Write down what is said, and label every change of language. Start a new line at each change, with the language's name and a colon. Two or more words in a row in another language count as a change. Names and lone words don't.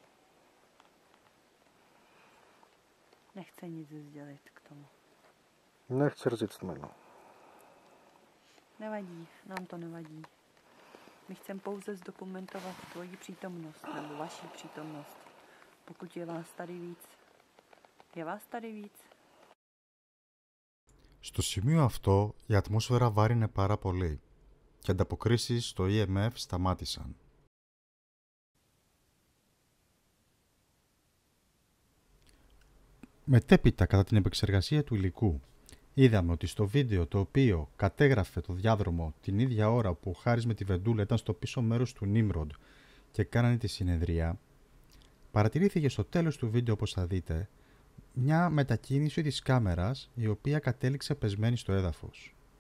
Czech: Nechce nic sdělit k tomu. Nechci říct jméno. Nevadí, nám to nevadí. My chceme pouze zdokumentovat tvoji přítomnost, nebo vaši přítomnost. Pokud je vás tady víc. Je vás tady víc?
Greek: Στο σημείο αυτό η ατμόσφαιρα βάρινε πάρα πολύ και ανταποκρίσεις στο EMF σταμάτησαν. Μετέπειτα, κατά την επεξεργασία του υλικού, είδαμε ότι στο βίντεο το οποίο κατέγραφε το διάδρομο την ίδια ώρα που ο Χάρης με τη Βεντούλα ήταν στο πίσω μέρος του Νίμροντ και κάνανε τη συνεδρία, παρατηρήθηκε στο τέλος του βίντεο, όπως θα δείτε, μια μετακίνηση της κάμερας η οποία κατέληξε πεσμένη στο έδαφος.